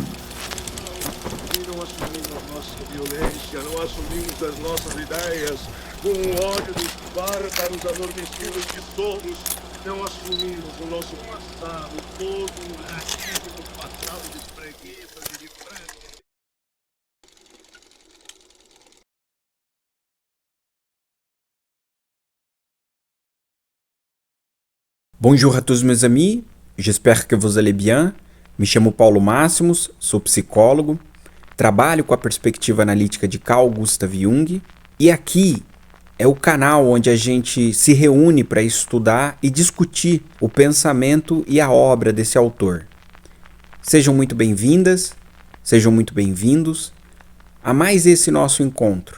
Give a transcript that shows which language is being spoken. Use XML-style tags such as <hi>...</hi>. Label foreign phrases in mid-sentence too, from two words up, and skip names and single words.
<pt>Não assumimos a nossa violência, não assumimos as nossas ideias, com o ódio dos bárbaros adormecidos que somos, não assumimos o nosso passado, todo o racismo passado de preguiça, de frente.</pt> <fr>Bonjour à tous mes amis, j'espère que vous allez bien.</fr> <pt>Me chamo Paulo Máximos, sou psicólogo, trabalho com a perspectiva analítica de Carl Gustav Jung e aqui é o canal onde a gente se reúne para estudar e discutir o pensamento e a obra desse autor. Sejam muito bem-vindas, sejam muito bem-vindos a mais esse nosso encontro.</pt>